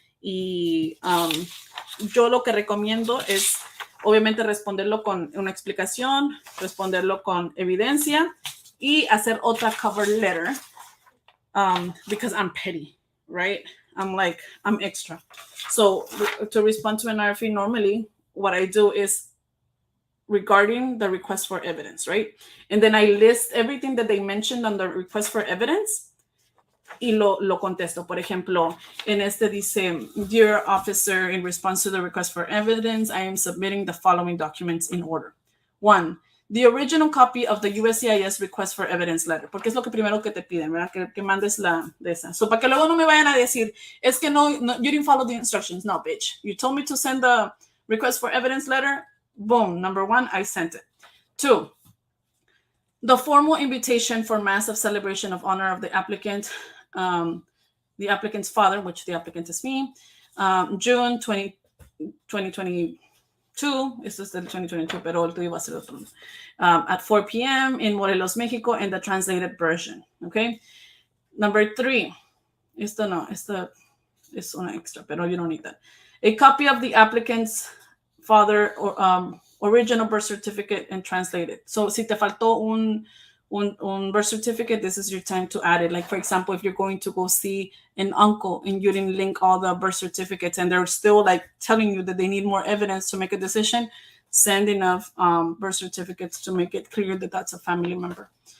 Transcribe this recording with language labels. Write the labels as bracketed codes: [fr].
[es] Y yo lo que recomiendo es obviamente responderlo con una explicación, responderlo con evidencia y hacer otra cover letter, [en] because I'm petty, right? I'm extra. So to respond to an RFE, normally what I do is regarding the request for evidence, right? And then I list everything that they mentioned on the request for evidence [es] y lo contesto. Por ejemplo, en este dice, [en] Dear officer, in response to the request for evidence, I am submitting the following documents in order. 1, the original copy of the USCIS request for evidence letter, [es] porque es lo que primero que te piden, ¿verdad? Que mandes de esa. So, para que luego no me vayan a decir, es que no, [en] you didn't follow the instructions. No, bitch. You told me to send the request for evidence letter. Boom. Number 1, I sent it. 2, the formal invitation for massive celebration of honor of the applicant, the applicant's father, which the applicant is me, June 2022. [es] Esto es del 2022, pero el tuyo va a ser otro. [en] At 4 p.m. in Morelos, Mexico, in the translated version. Okay. Number 3. [es] Esto es una extra, pero [en] you don't need that. A copy of the applicant's father or original birth certificate and translated. So, [es] si te faltó un [en] birth certificate, this is your time to add it. Like, for example, if you're going to go see an uncle and you didn't link all the birth certificates and they're still like telling you that they need more evidence to make a decision, send enough birth certificates to make it clear that that's a family member.